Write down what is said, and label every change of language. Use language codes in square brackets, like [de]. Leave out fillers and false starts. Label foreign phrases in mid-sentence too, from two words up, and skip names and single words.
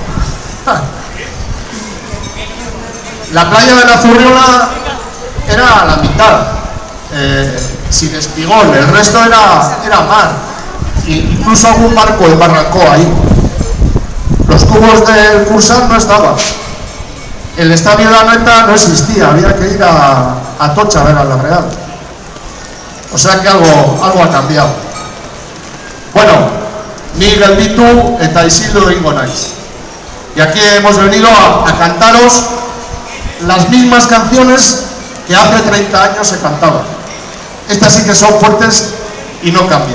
[es] La playa de la Zurriola era la mitad, sin espigón, el resto era mar, incluso algún barco embarrancó ahí. Los cubos del Cursal no estaban, el estadio de Anoeta no existía, había que ir a Tocha a ver a la Real. O sea que algo ha cambiado. [eu] Bueno, Miguel Bitu eta Isildo egingo naiz. [es] Y aquí hemos venido a cantaros las mismas canciones que hace 30 años se cantaban. Estas sí que son fuertes y no cambian.